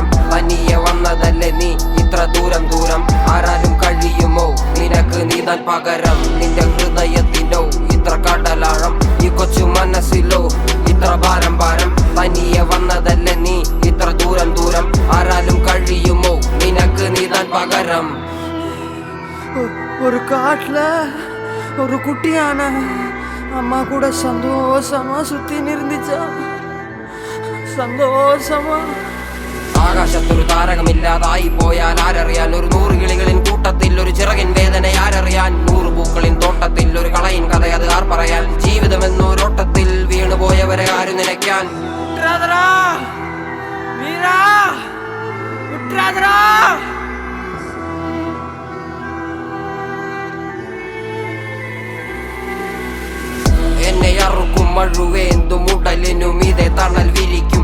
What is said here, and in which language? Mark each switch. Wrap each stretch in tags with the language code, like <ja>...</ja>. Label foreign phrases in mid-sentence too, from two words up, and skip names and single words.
<ml>തനിയെ വന്നതല്ലേ നീ ഇത്ര ദൂരം ദൂരം, ആരാലും കഴിയുമോ നിനക്ക് നീതാൻ പകരം. നിന്റെ ഹൃദയത്തിനോ ഇത്ര കടലാഴം, ഈ കൊച്ചു മനസ്സിലോ ഇത്ര ഭാരം ഭാരം. തനിയെ വന്നതല്ലേ നീ ഇത്ര ദൂരം ദൂരം, ആരാലും കഴിയുമോ നിനക്ക് നീതാൻ പകരം.</ml> <ta>ஒரு காட்டுல ஒரு குட்டியான அம்மா கூட சந்தோஷமா சுத்தி இருந்துச்சா, சந்தோஷமா.</ta> <ml>ആകാശത്തൊരു താരകമില്ലാതായി പോയാൽ ആരറിയാൻ, ഒരു 100 കിളികളിൻ കൂട്ടത്തിൽ ഒരു ചിറകിൻ വേദന ആരറിയാൻ. 100 പൂക്കളിൻ തോട്ടത്തിൽ ഒരു കളയിൻ കഥയത് ആർ പറയാൻ. ജീവിതമെന്നൊരോട്ടത്തിൽ വീണുപോയവരെ ആര് നിലയ്ക്കാൻ. എന്നെ അറുക്കും മഴുവേന്തും ഉടലിനും ഇതേ തണൽ വിരിക്കും.</ml>